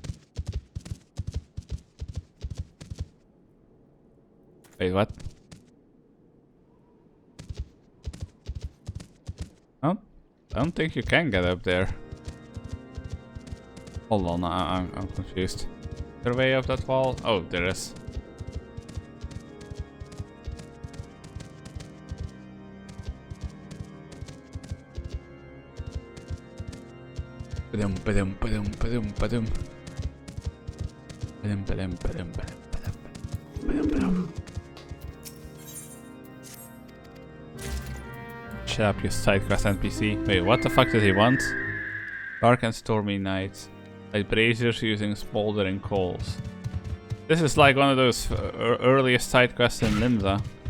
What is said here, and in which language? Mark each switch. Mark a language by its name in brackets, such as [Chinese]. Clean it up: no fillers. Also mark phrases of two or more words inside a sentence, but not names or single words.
[English] Wait, what? Oh, I don't think you can get up there. Hold on, I'm confused. Is there a way up that wall? Oh, there is. Ba-dum, ba-dum, ba-dum, ba-dum, ba-dum. Ba-dum, ba-dum, ba-dum, ba-dum, ba-dum, ba-dum. Shut up, you side quest NPC. Wait, what the fuck did he want? Dark and stormy nights. Light braziers using smoldering coals. This is like one of those earliest side quests in Limsa.